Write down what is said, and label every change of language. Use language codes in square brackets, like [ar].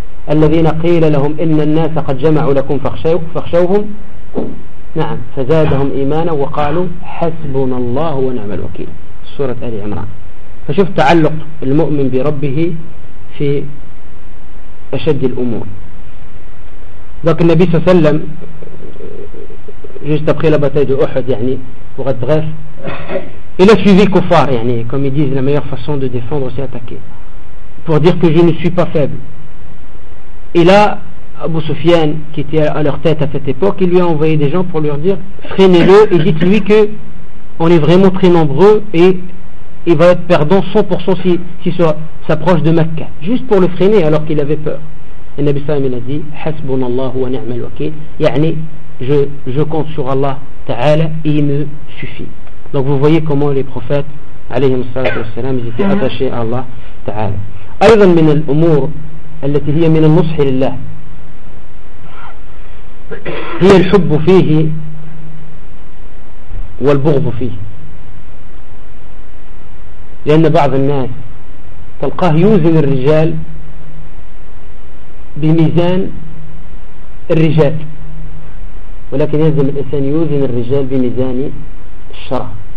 [ar] الذين قيل لهم: إن الناس قد جمعوا لكم فاخشوهم، نعم، فزادهم إيمانا وقالوا: حسبنا الله ونعم الوكيل. سورة آل عمران. فشوف تعلق المؤمن بربه في أشد الأمور. ذاك النبي صلى الله عليه وسلم [fr] juste après la bataille de Uhud, يعني pour être bref, il a suivi kuffar, يعني comme ils disent la meilleure façon de défendre c'est attaquer, pour dire que je ne suis pas faible. Et là Abu Sufyan qui était à leur tête à cette époque, il lui a envoyé des gens pour leur dire: freinez-le et dites-lui que on est vraiment très nombreux et il va être perdant 100% si s'approche de Mecca, juste pour le freiner alors qu'il avait peur. Et Nabi Sallam il a dit: [ar] hasbunallahu wa ni'mal wakil, [fr] يعني je compte sur Allah Ta'ala et il me suffit. Donc vous voyez comment les prophètes alayhim salatu wassalam ils étaient attachés à Allah Ta'ala. [ar] أيضا من الأمور التي هي من النصح لله هي الحب فيه والبغض فيه، لأن بعض الناس تلقاه يوزن الرجال بميزان الرجال، ولكن يلزم الإنسان يوزن الرجال بميزان الشرع.